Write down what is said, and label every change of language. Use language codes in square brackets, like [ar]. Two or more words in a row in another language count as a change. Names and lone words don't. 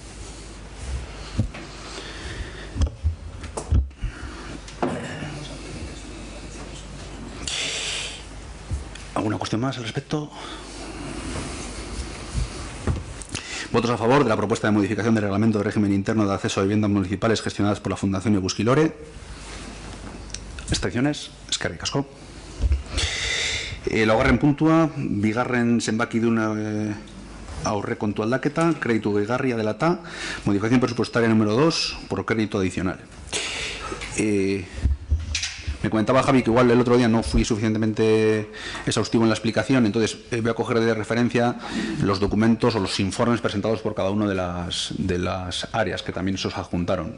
[es] ¿Alguna cuestión más al respecto? Votos a favor de la propuesta de modificación del reglamento de régimen interno de acceso a viviendas municipales gestionadas por la Fundación Eguskilore. Abstenciones. [eu] Eskerrik asko. Laugarren puntua, bigarren zenbakidun aurrekontu aldaketa, [es] crédito gehigarria [eu] dela eta, [es] modificación presupuestaria número 2 por crédito adicional. Me comentaba Javi que igual el otro día no fui suficientemente exhaustivo en la explicación, entonces voy a coger de referencia los documentos o los informes presentados por cada una de las áreas que también se os adjuntaron.